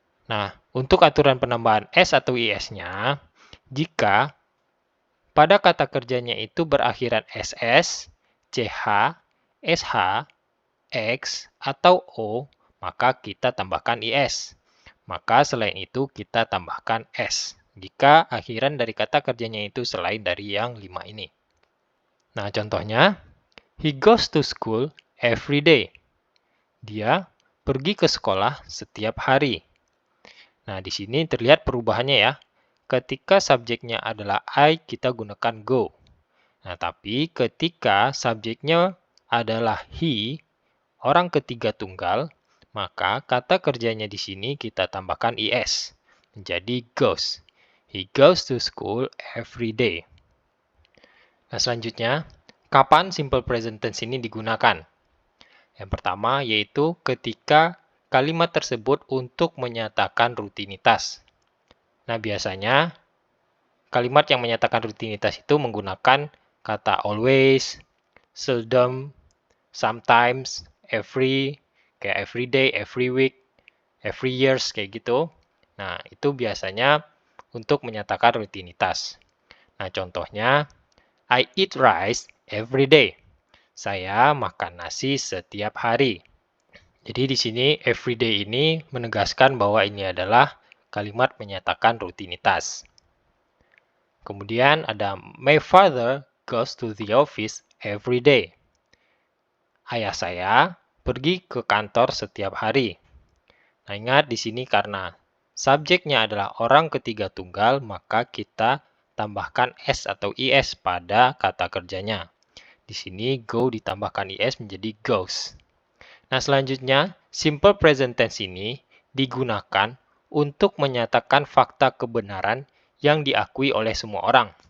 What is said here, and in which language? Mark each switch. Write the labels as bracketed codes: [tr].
[id] Nah, untuk aturan penambahan s atau is-nya, jika pada kata kerjanya itu berakhiran ss, ch, sh, x, atau o, maka kita tambahkan is. Maka selain itu kita tambahkan s. Jika akhiran dari kata kerjanya itu selain dari yang 5 ini. Nah, contohnya, [en] he goes to school every day. [id] Dia pergi ke sekolah setiap hari. Nah, di sini terlihat perubahannya ya. Ketika subjeknya adalah I, kita gunakan go. Nah, tapi ketika subjeknya adalah he, orang ketiga tunggal, maka kata kerjanya di sini kita tambahkan is, menjadi goes. [en] He goes to school every day. [id] Nah, selanjutnya, kapan simple present tense ini digunakan? Yang pertama yaitu ketika kalimat tersebut untuk menyatakan rutinitas. Nah, biasanya kalimat yang menyatakan rutinitas itu menggunakan kata always, seldom, sometimes, every, kayak every day, every week, every years, kayak gitu. Nah, itu biasanya untuk menyatakan rutinitas. Nah, contohnya, [en] I eat rice every day. [id] Saya makan nasi setiap hari. Jadi di sini [en] every day [id] ini menegaskan bahwa ini adalah kalimat menyatakan rutinitas. Kemudian ada [en] my father goes to the office every day. [id] Ayah saya pergi ke kantor setiap hari. Nah, ingat di sini karena subjeknya adalah orang ketiga tunggal, maka kita tambahkan s atau is pada kata kerjanya. Di sini go ditambahkan is menjadi goes. Nah, selanjutnya simple present tense ini digunakan untuk menyatakan fakta kebenaran yang diakui oleh semua orang.